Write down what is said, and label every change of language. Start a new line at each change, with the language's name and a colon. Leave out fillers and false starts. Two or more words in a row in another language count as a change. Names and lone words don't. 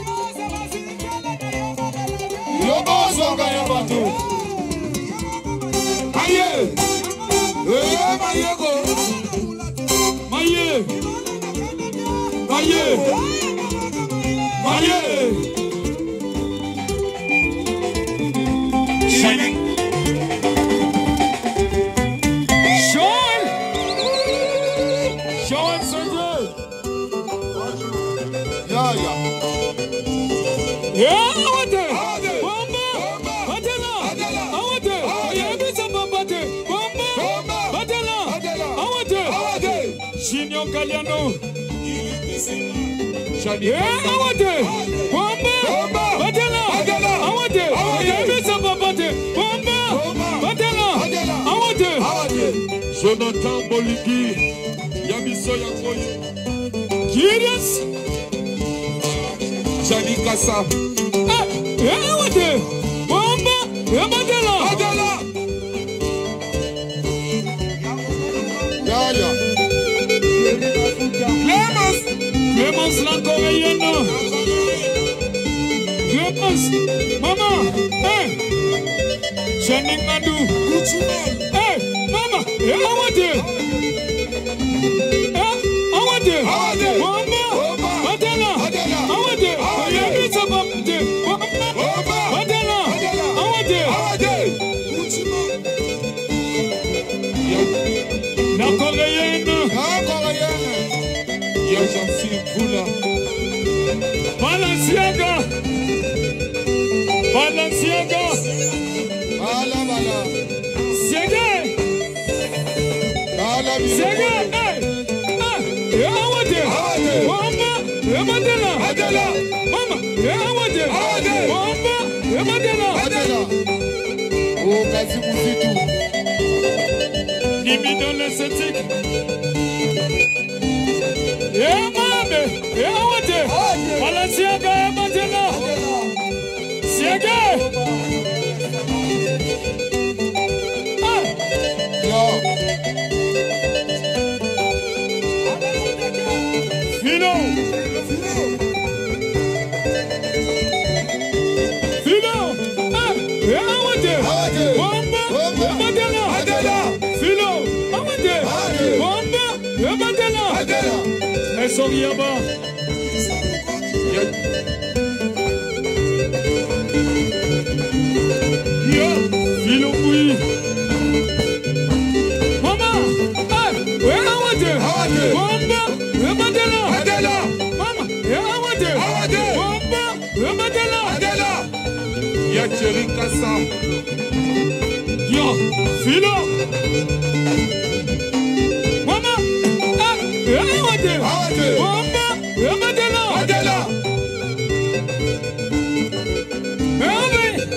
Lingala: Yobozoga Yamato. Aye. Mayego. Maye. Maye. Maye. Shining. Sean. Sean Sandra. Yaya.
English: Yeah, I want it.
Lingala: Awade. Bomba. Adela. Adela.
English: I want it.
Lingala: Awade.
English: Yeah, this is Bomba. Bomba.
Lingala: Bomba. Adela. Adela.
English: I want it.
Lingala: Awade. Junior Galliano. Shani.
English: Yeah, I want it. Bomba.
Lingala: Bomba. Adela. Adela.
English: I want it.
Lingala: Awade.
English: Yeah, this is Bomba. Bomba.
Lingala: Bomba. Adela. Adela.
English: I want it.
Lingala: Awade. Jonathan Boligi, Yabiso Yakoyo, Curious. Shani Kasa.
English: Yeah, I want it. Bomba. Yeah, Adela.
Lingala: Adela. Yaya. Clemens. Clemens Lancoreano. Clemens. Mama. Hey. Channing Nadu. Hey. Mama.
English: Yeah, I want it. Yeah, I want it.
Lingala: Awade. Bomba. Bomba. Adela. Adela.
English: I want it.
Lingala: Awade.
English: Yeah, this is Bomba.
Lingala: Bomba. Adela. Adela.
English: I want it.
Lingala: Awade. Lancoreano. Nakoyene. Yajansi Vula. Balenciaga. Balenciaga. Bala bala. Siege. Bala Siege. bala.
English: Hey. Yeah, I want it.
Lingala: Awade. Bomba. Yeah, Adela. Adela.
English: Mama. Yeah, I want it.
Lingala: Awade. Bomba. Yeah, Adela. Adela. Oh, kazi muzitu.
French: Nimi dans l'esthétique.
English: Yeah, mame. Yeah, I want it. Balenciaga. Yeah, Adela.
Lingala: Siege. Hey. Yo. Philo. Philo. Hey.
English: Yeah, I want it.
Lingala: Awade. Bomba. Bomba. Yeah, Adela. Adela.
English: Philo. I want it.
Lingala: Awade. Bomba. Yeah, Adela. Adela. Soriaba. Philo Pouy. Mama.
English: Hey. Where I want it.
Lingala: Awade. Bomba. Yeah, Adela. Adela.
English: Mama. Yeah, I want it.
Lingala: Makassa. Yo, Philo. Mama, Awade. Mama, Amadela. Adela. Merveille.